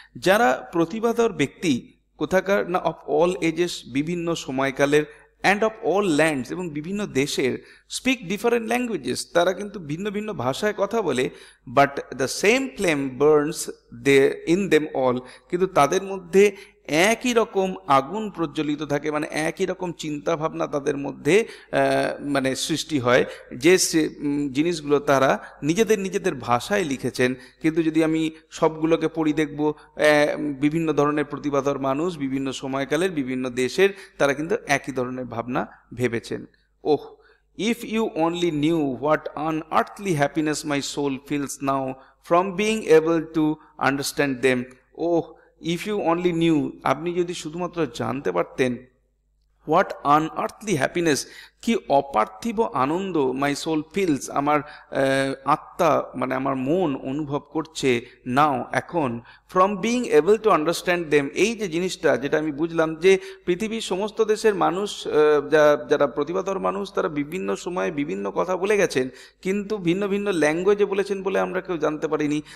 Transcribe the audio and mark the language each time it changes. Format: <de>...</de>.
<bn>যারা প্রতিভাধর ব্যক্তি কোথাকার না,</bn> <en>of all ages</en> <bn>বিভিন্ন সময়কালের,</bn> <en>and of all lands</en> <bn>এবং বিভিন্ন দেশের,</bn> <en>speak different languages,</en> <bn>তারা কিন্তু ভিন্ন ভিন্ন ভাষায় কথা বলে,</bn> <en>but the same flame burns in them all,</en> <bn>কিন্তু তাদের মধ্যে একই রকম আগুন প্রজ্বলিত থাকে, মানে একই রকম চিন্তা ভাবনা তাদের মধ্যে মানে সৃষ্টি হয়, যে জিনিসগুলো তারা নিজেদের ভাষায় লিখেছেন। কিন্তু যদি আমি সবগুলোকে পড়ি দেখব বিভিন্ন ধরনের প্রতিভাধর মানুষ, বিভিন্ন সময়কালের, বিভিন্ন দেশের, তারা কিন্তু একই ধরনের ভাবনা ভেবেছেন।</bn> <en>Oh, if you only knew what unearthly happiness my soul feels now from being able to understand them. Oh, if you only knew,</en> <bn>আপনি যদি শুধুমাত্র জানতে পারতেন,</bn> <en>what unearthly happiness,</en> <bn>কি অপার্থিব আনন্দ</bn> <en>my soul feels,</en> <bn>আমার আত্মা মানে আমার মন অনুভব করছে নাও এখন,</bn> <en>from being able to understand them,</en> <bn>এই যে জিনিসটা যেটা আমি বুঝলাম যে পৃথিবীর সমস্ত দেশের মানুষ, যারা প্রতিভাধর মানুষ, তারা বিভিন্ন সময়ে বিভিন্ন কথা বলে গেছেন, কিন্তু ভিন্ন ভিন্ন ল্যাঙ্গুয়েজে বলেছেন বলে আমরা কেউ জানতে পারিনি।</bn>